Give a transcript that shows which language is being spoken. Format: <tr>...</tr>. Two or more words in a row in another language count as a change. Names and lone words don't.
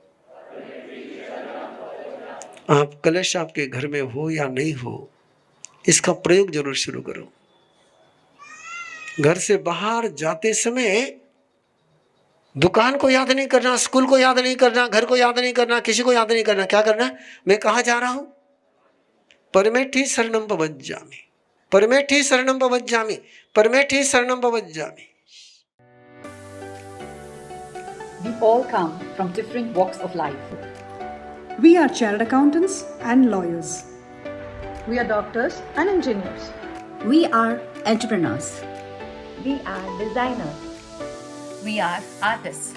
<hi>आप कलश आपके घर में हो या नहीं हो, इसका प्रयोग जरूर शुरू करो। घर से बाहर जाते समय दुकान को याद नहीं करना, स्कूल को याद नहीं करना, घर को याद नहीं करना, किसी को याद नहीं करना। क्या करना? मैं कहाँ जा रहा हूं?</hi> <pi>परमेठी शरणम पवज्जामि, परमेठी शरणम पवज्जामि, परमेठी शरणम पवज्जामि।</pi> <en>We all come from different walks of life. We are chartered accountants and lawyers. We are doctors and engineers. We are entrepreneurs. We are designers. We are artists.</en>